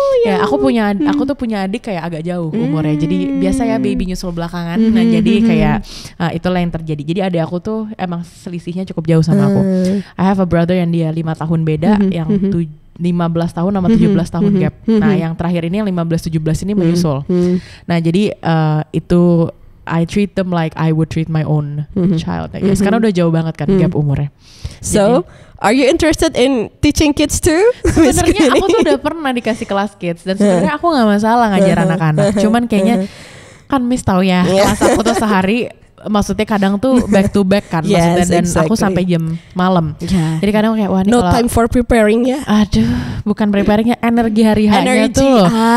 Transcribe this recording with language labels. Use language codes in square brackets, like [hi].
[id] Ya aku tuh punya adik kayak agak jauh umurnya. Jadi biasa ya baby nyusul belakangan. Nah jadi kayak itulah yang terjadi. Jadi adik aku tuh emang selisihnya cukup jauh sama aku. [en] I have a brother [id] yang dia 5 tahun beda, yang 15 tahun sama 17 tahun gap. Nah yang terakhir ini yang 15-17 ini menyusul. Nah jadi itu [en] I treat them like I would treat my own child, I guess. [id] Karena udah jauh banget kan gap umurnya. [en] So are you interested in teaching kids too? [id] Sebenarnya aku tuh udah pernah dikasih kelas kids dan sebenarnya aku nggak masalah ngajar anak-anak. Cuman kayaknya kan Miss tahu ya kelas aku tuh sehari maksudnya kadang tuh [en] back to back [id] kan, maksudnya dan aku sampai jam malam. Jadi kadang kayak wah ini [en] time for preparing ya. [id] Aduh, bukan preparingnya, energi hari-harinya tuh.